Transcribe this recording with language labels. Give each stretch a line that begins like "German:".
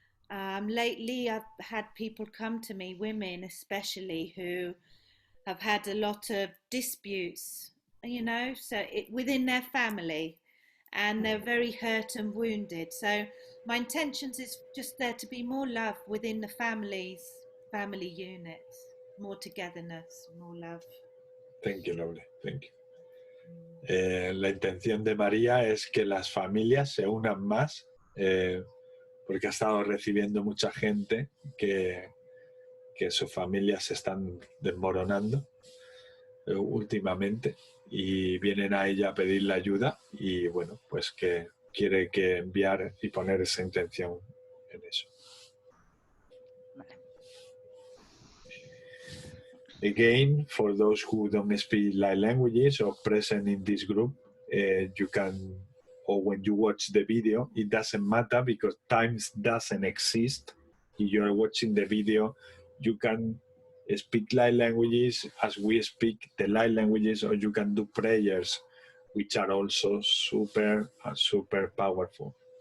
English: Lately, I've had people come to me, women especially, who have had a lot of disputes, so within their family, and they're very hurt and wounded. So my intentions is just there to be more love within the family units, more togetherness, more love. Thank you, lovely. Thank you.
Spanish: La intención de María es que las familias se unan más, porque ha estado recibiendo mucha gente que sus familias se están desmoronando últimamente y vienen a ella a pedirle ayuda y bueno, pues que quiere que enviar y poner esa intención en eso.
English: Again, for those who don't speak light languages or present in this group, you can, or when you watch the video, it doesn't matter because times doesn't exist. If you are watching the video, you can speak light languages as we speak the light languages, or you can do prayers, which are also super powerful.